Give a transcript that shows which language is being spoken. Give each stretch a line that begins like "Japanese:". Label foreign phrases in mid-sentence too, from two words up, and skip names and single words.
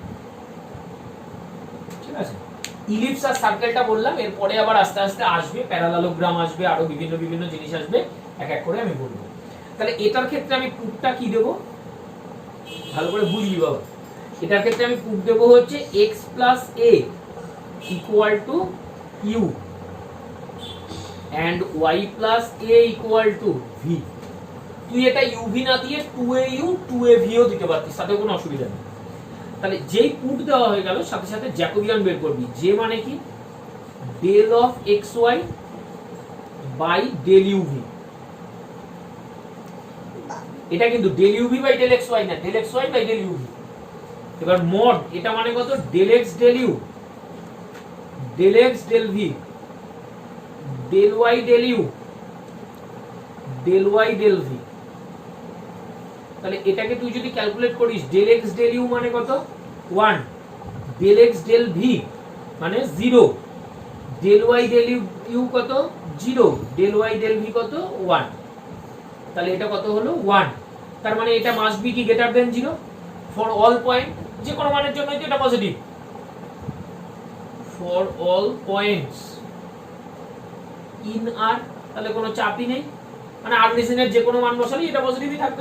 Bangla: ঠিক আছে, ইলিপস আর সার্কেলটা বললাম, এরপরে আবার আস্তে আস্তে আসবে প্যারালালোগ্রাম, আসবে আরো বিভিন্ন বিভিন্ন জিনিস আসবে, এক এক করে আমি বলবো। তাহলে এটার ক্ষেত্রে আমি পুটটা কি দেব ভালো করে বুঝবি বাবা। এটার ক্ষেত্রে আমি পুট দেব হচ্ছে
English: x plus a equal to u and y plus a equal to v.
Bangla: তুই এটা uv না দিয়ে 2au 2av ও দিতে পারতিস, তাতে কোনো অসুবিধা নেই। তাহলে যেই পুট দেওয়া হয়ে গেল সাথে সাথে জ্যাকোবিয়ান বের করবি, যে মানে কি
English: del of xy by del uv.
Bangla: এটা কিন্তু
English: del uv by del xy
Bangla: না,
English: del xy by del uv.
Bangla: এবার মড এটা মানে কত
English: del x del u del x del v del y del u del y del v.
Bangla: তাহলে এটাকে তুই যদি ক্যালকুলেট করিস
English: del x del u
Bangla: মানে কত 1,
English: del x del v
Bangla: মানে 0,
English: del y del u
Bangla: কত 0,
English: del y del v
Bangla: কত 1। তাহলে এটা কত হলো 1। তার মানে এটা
English: must be
Bangla: কি
English: greater than 0 for all point,
Bangla: যে কোনো মানের জন্য এটা
English: positive for all points in R.
Bangla: তাহলে কোনো চাপই নেই, মানে আর রিজনের যে কোনো মান বসালেই এটা পজিটিভই থাকবে।